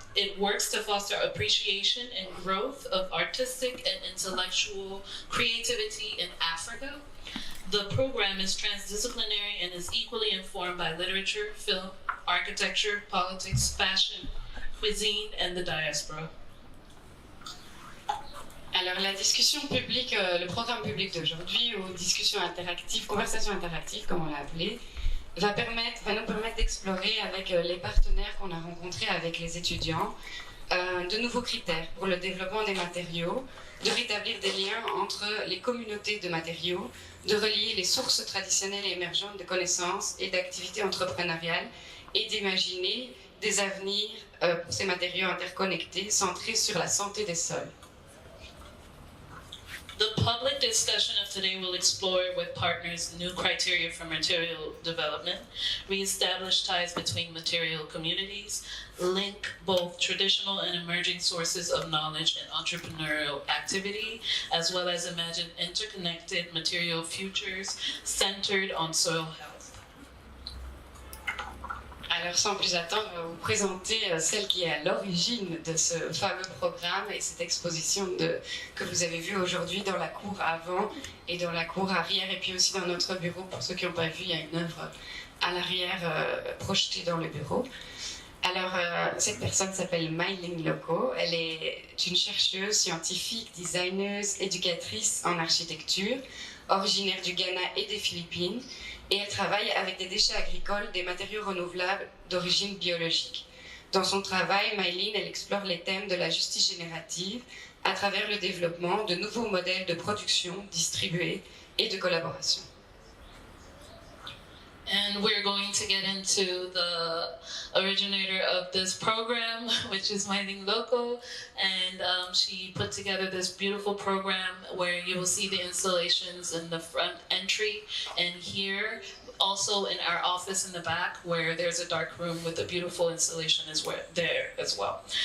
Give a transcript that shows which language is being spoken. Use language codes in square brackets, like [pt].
[en] It works to foster appreciation and growth of artistic and intellectual creativity in Africa. The program is transdisciplinary and is equally informed by literature, film, architecture, politics, fashion, cuisine, and the diaspora. [fr] Alors la discussion publique, le programme public d'aujourd'hui, ou discussion interactive, conversation interactive comme on l'a appelé, va nous permettre d'explorer avec les partenaires qu'on a rencontrés avec les étudiants de nouveaux critères pour le développement des matériaux, de rétablir des liens entre les communautés de matériaux, de relier les sources traditionnelles et émergentes de connaissances et d'activités entrepreneuriales et d'imaginer des avenirs pour ces matériaux interconnectés centrés sur la santé des sols. [en] The public discussion of today will explore with partners new criteria for material development, reestablish ties between material communities, link both traditional and emerging sources of knowledge and entrepreneurial activity, as well as imagine interconnected material futures centered on soil health. [fr] Alors sans plus attendre, je vais vous présenter celle qui est à l'origine de ce fameux programme et cette exposition que vous avez vue aujourd'hui dans la cour avant et dans la cour arrière, et puis aussi dans notre bureau. Pour ceux qui n'ont pas vu, il y a une œuvre à l'arrière projetée dans le bureau. Alors cette personne s'appelle Myling Loco, elle est une chercheuse, scientifique, designeuse, éducatrice en architecture, originaire du Ghana et des Philippines, et elle travaille avec des déchets agricoles, des matériaux renouvelables d'origine biologique. Dans son travail, Myling, elle explore les thèmes de la justice générative à travers le développement de nouveaux modèles de production distribués et de collaboration. [en] And we're going to get into the originator of this program, which is Myling Loco, and she put together this beautiful program where you will see the installations in the front entry, and here also in our office in the back where there's a dark room with a beautiful installation there as well.